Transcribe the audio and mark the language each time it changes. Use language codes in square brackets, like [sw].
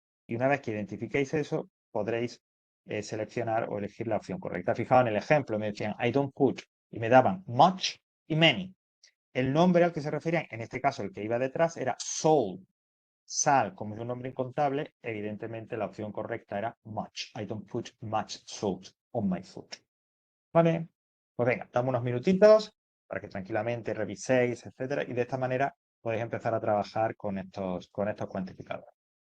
[es] Y una vez que identifiquéis eso, podréis seleccionar o elegir la opción correcta. Fijaos en el ejemplo, me decían [en] I don't put [es] y me daban much y many. El nombre al que se referían, en este caso el que iba detrás, era salt. Sal, como es un nombre incontable, evidentemente la opción correcta era much. [en] I don't put much salt on my food. [es] ¿Vale? Pues venga, damos unos minutitos para que tranquilamente reviséis, etcétera, y de esta manera podéis empezar a trabajar con estos cuantificadores.